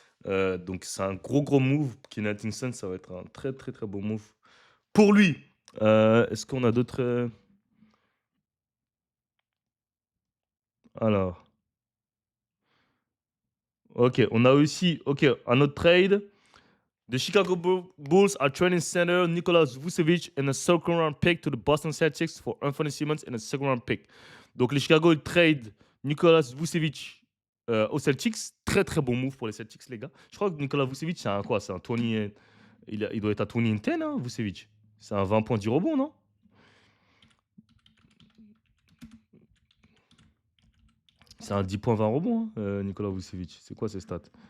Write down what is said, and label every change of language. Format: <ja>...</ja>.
<fr>Donc c'est un gros move. Kenan Atkinson, ça va être un très très très bon move pour lui. Est-ce qu'on a d'autres alors ok, on a aussi ok un autre trade.</fr> <en>The Chicago Bulls are trading center Nicolas Vucevic and a second round pick to the Boston Celtics for Anthony Simmons and a second round pick.</en> <fr>Donc les Chicago ils trade Nicolas Vucevic aux Celtics. Très très bon move pour les Celtics, les gars. Je crois que Nicolas Vucevic, c'est un quoi? C'est un 20. Il doit être à 20 and 10, hein, Vucevic. C'est un 20 points 10 rebonds, non? C'est un 10 points 20 rebonds, hein, Nicolas Vucevic. C'est quoi ces stats?</fr>